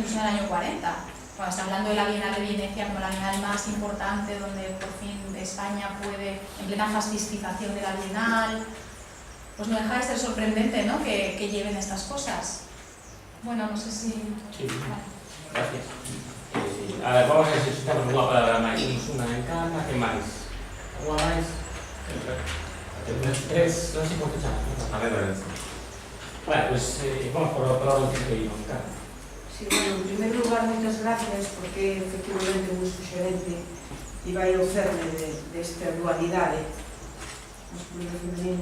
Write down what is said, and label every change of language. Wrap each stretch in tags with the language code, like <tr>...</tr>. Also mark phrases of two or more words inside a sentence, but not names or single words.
<es>Incluso en el año 40, cuando está hablando de la Bienal de Venecia como la Bienal más importante, donde por fin España puede, en plena fascistización de la Bienal, pues no deja de ser sorprendente, ¿no? que lleven estas cosas. Bueno, no sé si... Sí, vale. Gracias. A ver, vamos a ver si necesitamos una palabra máis. Una en cada,</es> <gl>que máis? Unha máis? Tres, non sei como te chamas.</gl> <es>A ver, Lorenzo. Vale, pues vamos por orden que íbamos, claro. Sí, bueno,</es> <gl>en primer lugar, moitas gracias, porque efectivamente moi suxerente e vai ao cerne desta dualidade masculino e femenino.</gl>